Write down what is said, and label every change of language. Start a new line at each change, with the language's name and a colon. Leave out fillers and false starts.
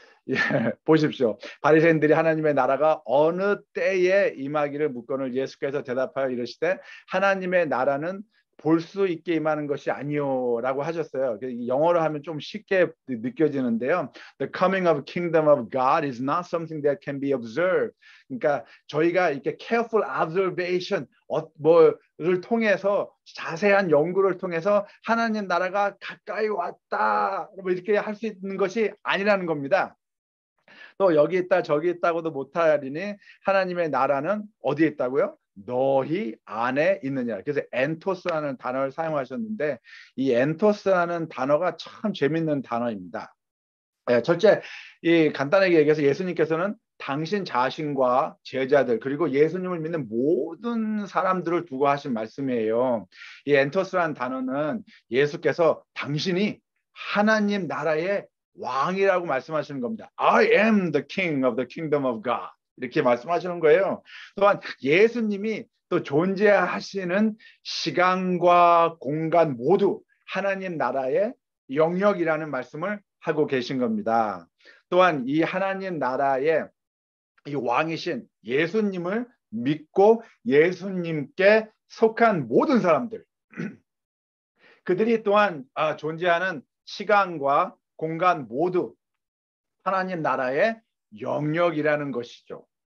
Korean: 예, 보십시오. 바리새인들이 하나님의 나라가 어느 때에 임하기를 묻거늘 예수께서 대답하여 이르시되 하나님의 나라는 볼 수 있게 임하는 것이 아니요라고 하셨어요. 영어로 하면 좀 쉽게 느껴지는데요.
English: The coming of kingdom of God is not something that can be observed.
Korean: 그러니까 저희가 이렇게
English: careful observation
Korean: 뭐를 통해서 자세한 연구를 통해서 하나님 나라가 가까이 왔다 뭐 이렇게 할 수 있는 것이 아니라는 겁니다. 또 여기 있다 저기 있다고도 못하리니 하나님의 나라는 어디에 있다고요? 너희 안에 있느냐. 그래서 엔토스라는 단어를 사용하셨는데 이 엔토스라는 단어가 참 재밌는 단어입니다. 첫째, 간단하게 얘기해서 예수님께서는 당신 자신과 제자들 그리고 예수님을 믿는 모든 사람들을 두고 하신 말씀이에요. 이 엔토스라는 단어는 예수께서 당신이 하나님 나라의 왕이라고 말씀하시는 겁니다.
English: I am the king of the kingdom of God.
Korean: 이렇게 말씀하시는 거예요. 또한 예수님이 또 존재하시는 시간과 공간 모두 하나님 나라의 영역이라는 말씀을 하고 계신 겁니다. 또한 이 하나님 나라의 이 왕이신 예수님을 믿고 예수님께 속한 모든 사람들 그들이 또한 존재하는 시간과 공간 모두 하나님 나라의 영역이라는 것이죠.